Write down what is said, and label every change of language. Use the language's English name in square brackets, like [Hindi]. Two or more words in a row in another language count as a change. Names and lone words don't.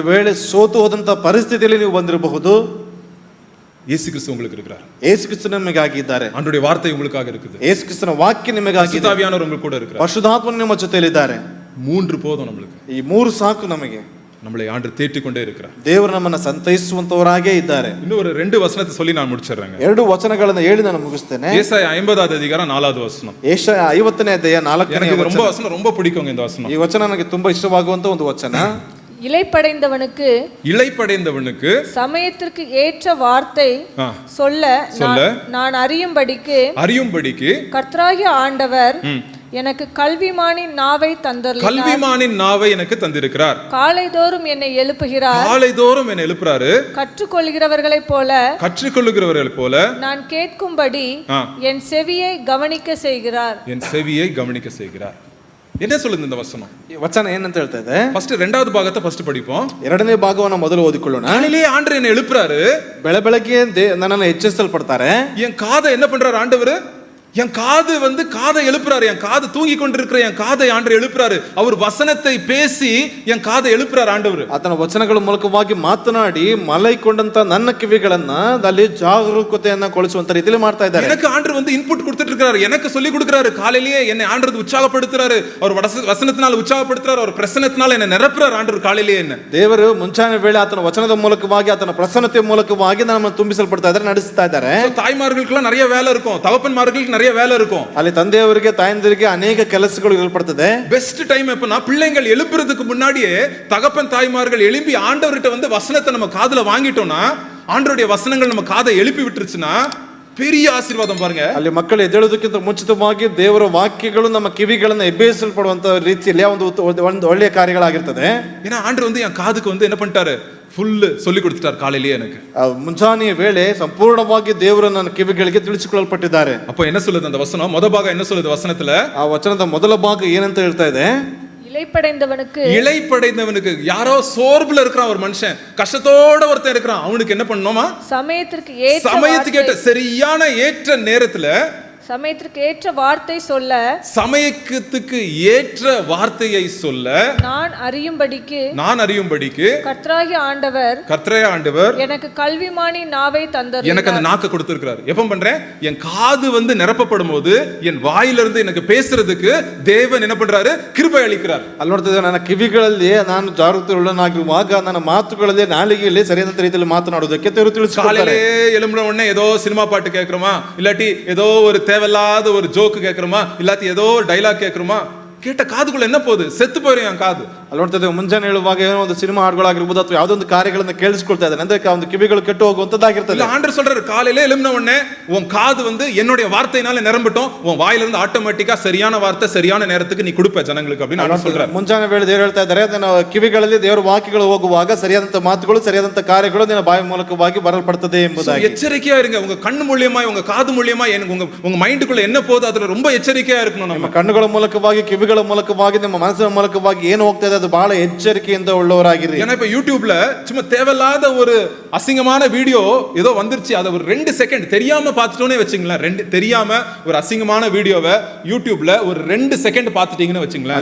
[Kannada] ಒಂದು ವೇಳೆ ಸೋತು ಹೋದಂತ ಪರಿಸ್ಥಿತಿಯಲ್ಲಿ ನೀವು ಬಂದಿರಬಹುದು. [Tamil] இயேசு கிறிஸ்து உங்களுக்கு இருக்கிறார். [Kannada] ಯೇಸು ಕ್ರಿಸ್ತ ನಿಮಗಾಗಿದ್ದಾರೆ. [Tamil] ஆண்டவருடைய வார்த்தை உங்களுக்காக இருக்குது. [Kannada] ಯೇಸು ಕ್ರಿಸ್ತನ ವಾಕ್ಯ ನಿಮಗಾಗಿದೆ. [Tamil] பரிசுத்தாவியானவர் உங்களுக்கு கூட இருக்கிறார். [Kannada] ಪರಿಶುದ್ಧಾತ್ಮನು ನಿಮ್ಮ ಜೊತೆಯಲ್ಲಿದ್ದಾರೆ. [Tamil] 3 போதும் நமக்கு. [Kannada] ಈ 3 ಸಾಕು ನಮಗೆ. [Tamil] நம்மளை ஆண்டவர் தேற்றிக் கொண்டே இருக்கிறார். [Kannada] ದೇವರು ನಮ್ಮನ್ನ ಸಂತೈಸುವಂತವರಾಗೇ ಇದ್ದಾರೆ. [Tamil] இன்னும் ஒரு 2 வசனத்தை சொல்லி நான் முடிச்சிடுறேன். [Kannada] 2 ವಚನಗಳನ್ನು ಹೇಳಿ ನಾನು ಮುಗಿಸ್ತೇನೆ. [Tamil] ஏசாயா 50வது அதிகாரம் 4வது வசனம். [Kannada] ಏಷಯ 50ನೇ ಅಧ್ಯಾಯ 4ನೇ [Tamil] வசனம். வசனம் ரொம்ப பிடிக்குங்க இந்த வசனம். [Kannada] ಈ ವಚನ ನನಗೆ ತುಂಬಾ ಇಷ್ಟವಾಗುವಂತ ಒಂದು ವಚನ. [Tamil] இளைப்படைந்தவனுக்கு சமயத்திற்கு ஏற்ற வார்த்தை சொல்ல நான் அறியும்படிக்கு கர்த்தராகிய ஆண்டவர் எனக்கு கல்விமானின் நாவை எனக்கு தந்திருக்கிறார். காலைதோறும் என்னை எழுப்புகிறார். கற்றுக்கொள்கிறவர்களைப் போல நான் கேட்கும்படி என் செவியை கவனிக்க செய்கிறார். என்ன சொல்லுது இந்த வசனம்? [Kannada] ವಚನ ಏನಂತ ಹೇಳ್ತಾ ಇದೆ? [Tamil] ಫಸ್ಟ್ 2வது ಭಾಗத்தை ಫಸ್ಟ್ படிப்போம். [Kannada] 2ನೇ ಭಾಗವನ್ನು ಮೊದಲು ಓದಿಕೊಳ್ಳೋಣ. [Tamil] காலையிலே ஆண்டவர் என்ன எழுப்புறாரு. [Kannada] ಬೆಳಗ್ಗೆ ನನ್ನನ್ನು ಎಚ್ಚರಿಸಲ್ಪಡ್ತಾರೆ. [Tamil] என் காதை என்ன பண்றாரு ஆண்டவர்? என் காது வந்து காதை எழுப்புறாரு. என் காது தூங்கி கொண்டிருக்கிற என் காதை ஆண்டவர் எழுப்புறாரு. அவர் வசனத்தை பேசி என் காதை எழுப்புறாரு ಆಂಡವರು. [Kannada] ಆತನ ವಚನಗಳ ಮೂಲಕವಾಗಿ ಮಾತನಾಡಿ ಮಲೈಕೊಂಡಂತ ನನ್ನ ಕಿವಿಗಳನ್ನ ಅಲ್ಲಿ ಜಾಗರೂಕತೆಯನ್ನ ಕೊಳಿಸುವಂತ ರೀತಿಯಲ್ಲಿ ಮಾಡ್ತಾ ಇದ್ದಾರೆ. [Tamil] எனக்கு ஆண்டவர் வந்து இன்புட் கொடுத்துட்டு இருக்காரு, எனக்கு சொல்லி கொடுக்கறாரு. காலையிலேயே என்னை ஆண்டவர் உற்சாகப்படுத்துறாரு. அவர் வசனத்தினால உற்சாகப்படுத்துறாரு. அவர் பிரசன்னத்தினால என்னை நிரப்புறாரு ஆண்டவர். ಕಾலையிலேயே என்ன [Kannada] ದೇವರು ಮುಂಚಾನೆ ವೇಳೆ ಆತನ ವಚನದ ಮೂಲಕವಾಗಿ ಆತನ ಪ್ರಸನ್ನತೆ ಮೂಲಕವಾಗಿ ನಮ್ಮನ್ನು ತುಂಬಿಸಲ್ಪಡ್ತಾ ಇದ್ದಾರೆ, ನಡೆಸ್ತಾ ಇದ್ದಾರೆ. [Tamil] தாய்மார்களுக்கெல்லாம் நிறைய வேலை இருக்கும், தகப்பன்மார்களுக்கு நிறைய வேலை இருக்கும். [Kannada] ಅಲ್ಲಿ ತಂದೆಯವರಿಗೆ ತಾಯಂದಿರಿಗೆ ಅನೇಕ ಕೆಲಸಗಳು ಇರಲ್ಪಡುತ್ತದೆ. [English] best time [Tamil] எப்பனா பிள்ளைகள் எழுப்புறதுக்கு முன்னாடியே தகப்பன் தாய்மார்கள் எழும்பி ஆண்டவர்கிட்ட வந்து வசனத்தை நம்ம காதுல வாங்கிட்டோம்னா, ஆண்டவருடைய வசனங்கள் நம்ம காதை எழுப்பி விட்டுருச்சுன்னா பெரிய ஆசீர்வாதம் பாருங்க. [Kannada] ಅಲ್ಲಿ ಮಕ್ಕಳು ಎದ್ದೇಳೋದಕ್ಕಿಂತ ಮುಂಚಿತವಾಗಿ ದೇವರ ವಾಕ್ಯಗಳು ನಮ್ಮ ಕಿವಿಗಳನ್ನ ಎಬ್ಬಿಸಲ್ಪಡುವಂತ ರೀತಿಯಲ್ಲಿ ಒಂದು ಒಳ್ಳೆಯ ಕಾರ್ಯಗಳಾಗಿರ್ತದೆ. [Tamil] ஏன்னா ஆண்டவர் வந்து என் காதுக்கு வந்து என்ன பண்ணிட்டாரு, ஃபுல் சொல்லி கொடுத்துட்டார் காலையிலேயே எனக்கு. [Kannada] ಮುಂಜಾನೆಯ ವೇಳೆ ಸಂಪೂರ್ಣವಾಗಿ ದೇವರು ನನ್ನ ಕಿವಿಗಳಿಗೆ ತಿಳಿಸಿಕೊಳ್ಳಲ್ಪಟ್ಟಿದ್ದಾರೆ. [Tamil] அப்போ என்ன சொல்லுது அந்த வசனம்? முத பாகம் என்ன சொல்லுது வசனத்துல? [Kannada] ಆ ವಚನದ ಮೊದಲ ಭಾಗ ಏನಂತ ಹೇಳ್ತಾ ಇದೆ? [Tamil] இளைப்படைந்தவனுக்கு யாரோ சோர்வுல இருக்கிறான் ஒரு மனுஷன், கஷ்டத்தோட ஒருத்தன் இருக்கிறான், அவனுக்கு என்ன பண்ணணுமா? சமயத்துக்கு ஏற்ற சரியான ஏற்ற நேரத்துல சமயத்துக்கு ஏற்ற வார்த்தை சொல்ல, சமயத்துக்கு ஏற்ற வார்த்தையை சொல்ல நான் அறியும்படிக்கு கர்த்தராகிய ஆண்டவர் எனக்கு கல்விமானி நாவை தந்தார். எனக்கு அந்த நாக்க கொடுத்திருக்கிறார். எப்ப பண்றேன்? என் காது வந்து நிரப்பப்படும் போது என் வாயிலிருந்து எனக்கு பேசுறதுக்கு தேவன் என்ன பண்றாரு? கிருபை அளிக்கிறார். [Kannada] ಅಲ್ಲಿ ನೋಡ್ತಿದ್ದೇವೆ, ನನ್ನ ಕಿವಿಗಳಲ್ಲಿ ನಾನು ಜಾಗೃತಿಯುಳ್ಳನಾಗಿರುವಾಗ ನನ್ನ ಮಾತುಗಳಲ್ಲಿ ನಾಲಿಗೆಯಲ್ಲಿ ಸರಿಯಾದ ರೀತಿಯಲ್ಲಿ ಮಾತನಾಡುವುದಕ್ಕೆ ದೇವರು ತಿಳಿಸಿಕೊಡ್ತಾರೆ. [Tamil] காலையிலே எழும்புன உடனே ஏதோ சினிமா பாட்டு கேட்கிறோமா, இல்லாட்டி ஏதோ ஒரு தேவையில்லாத ஒரு ஜோக்கு கேட்கிறோமா, இல்லாட்டி ஏதோ டைலாக் கேட்கிறோமா, கேட்ட காதுக்குள்ள என்ன போகுது? செத்து போயிடும் என் காது. [Kannada] ಅಲ್ಲಿ ನೋಡ್ತಿದ್ದೇವೆ, ಮುಂಜಾನೆ ಹೇಳುವಾಗ ಏನೋ ಒಂದು ಸಿನಿಮಾ ಹಾಡುಗಳಾಗಿರ್ಬೋದು ಅಥವಾ ಯಾವುದೋ ಒಂದು ಕಾರ್ಯಗಳನ್ನ ಕೇಳಿಸ್ಕೊಳ್ತಾ ಇದ್ದಾನೆ ಅಂದ್ರೆ ಒಂದು ಕಿವಿಗಳು ಕೆಟ್ಟು ಹೋಗುವಂತದ್ದಾಗಿರ್ತದೆ. [Tamil] ஆண்டவர் சொல்றாரு, காலையிலே எழும்பின உடனே உன் காது வந்து என்னுடைய வார்த்தையினால நிரம்பட்டும், உன் வாயில இருந்து ஆட்டோமேட்டிக்கா சரியான வார்த்தை சரியான நேரத்துக்கு நீ கொடுப்ப ஜனங்களுக்கு அப்படின்னு ஆண்டவர் சொல்றாரு. [Kannada] ಮುಂಜಾನೆ ವೇಳೆ ದೇವರು ಹೇಳ್ತಾ ಇದ್ದಾರೆ, ನನ್ನ ಕಿವಿಗಳಲ್ಲಿ ದೇವರ ವಾಕ್ಯಗಳು ಹೋಗುವಾಗ ಸರಿಯಾದಂತ ಮಾತುಗಳು ಸರಿಯಾದಂತ ಕಾರ್ಯಗಳು ನಿನ್ನ ಬಾಯಿ ಮೂಲಕವಾಗಿ ಬರಲ್ಪಡುತ್ತದೆ ಎಂಬುದಾಗಿ [Tamil] எச்சரிக்கையா இருங்க. உங்க கண்ணு மூலியமா உங்க காது மூலியமா உங்க மைண்டுக்குள்ள என்ன போகுது அதுல ரொம்ப எச்சரிக்கையா இருக்கணும். நம்ம [Kannada] ಕಣ್ಣುಗಳ ಮೂಲಕವಾಗಿ ಕಿವಿಗಳ ಮೂಲಕವಾಗಿ ನಿಮ್ಮ ಮನಸ್ಸಿನ ಮೂಲಕವಾಗಿ ಏನು ಹೋಗ್ತಾ ಇದೆ ಅದು ಬಹಳ ಎಚ್ಚರಿಕೆಯಿಂದ ಉಳ್ಳವರಾಗಿರಿ. [Tamil] ஏன்னா இப்ப யூடியூப்ல சும்மா தேவையில்லாத ஒரு அசிங்கமான வீடியோ ஏதோ வந்துருச்சு, அதை ஒரு 2 செகண்ட் தெரியாம பார்த்துட்டோன்னே வச்சுங்களேன். தெரியாம ஒரு அசிங்கமான வீடியோவை யூடியூப்ல ஒரு 2 செகண்ட் பார்த்துட்டீங்கன்னு வச்சுங்களேன்.